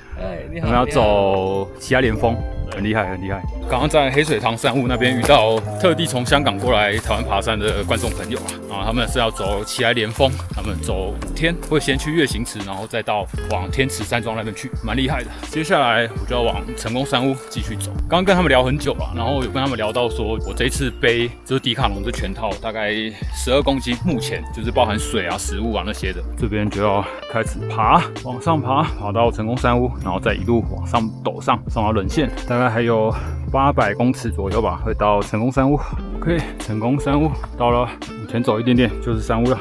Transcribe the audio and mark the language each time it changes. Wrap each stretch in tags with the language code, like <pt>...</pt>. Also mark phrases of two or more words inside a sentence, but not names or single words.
<zh>我們要走奇萊連峰，很厲害，很厲害。剛剛在黑水塘山屋那邊遇到特地從香港過來台灣爬山的觀眾朋友啊，然後他們是要走奇萊連峰，他們走5天，會先去月行池，然後再到往天池山莊那邊去，蠻厲害的。接下來我就要往成功山屋繼續走。剛剛跟他們聊很久了，然後有跟他們聊到說，我這一次背就是迪卡儂這全套，大概12公斤，目前就是包含水啊、食物啊那些的。這邊就要開始爬，往上爬，爬到成功山屋，然後再一路往上陡上到人線，大概還有800公尺左右吧，會到成功山屋。OK， 成功山屋到了，往前走一點點就是山屋了。</zh>